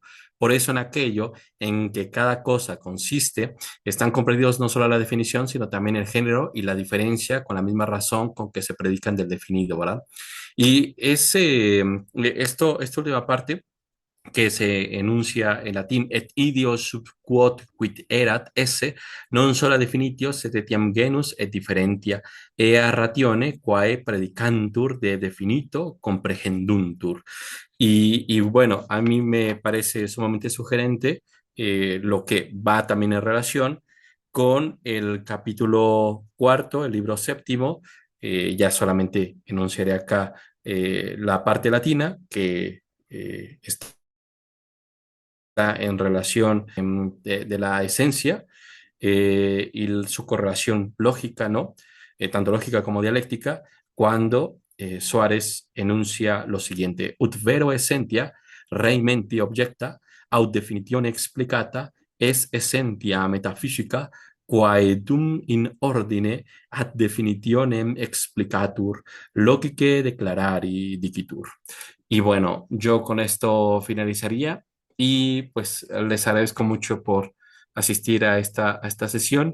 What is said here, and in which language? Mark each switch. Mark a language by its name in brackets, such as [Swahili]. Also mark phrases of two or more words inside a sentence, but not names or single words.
[Spanish] Por eso en aquello en que cada cosa consiste, están comprendidos no solo la definición, sino también el género y la diferencia con la misma razón con que se predican del definido, ¿verdad? Y esta última parte que se enuncia en latín [Latin] et ideo sub quod quid erat esse non sola definitio sed etiam genus et differentia ea ratione quae predicantur de definito comprehenduntur. [Spanish] Y bueno, a mí me parece sumamente sugerente lo que va también en relación con el capítulo cuarto, el libro séptimo. Ya solamente enunciaré acá la parte latina que está en relación de la esencia y su correlación lógica, ¿no? Tanto lógica como dialéctica, cuando Suárez enuncia lo siguiente: [Latin] ut vero essentia, rei menti objecta, aut definitione explicata, es essentia metaphysica, quae dum in ordine ad definitionem explicatur, logicae declarari dicitur. [Spanish] Y bueno, yo con esto finalizaría y pues les agradezco mucho por asistir a esta sesión.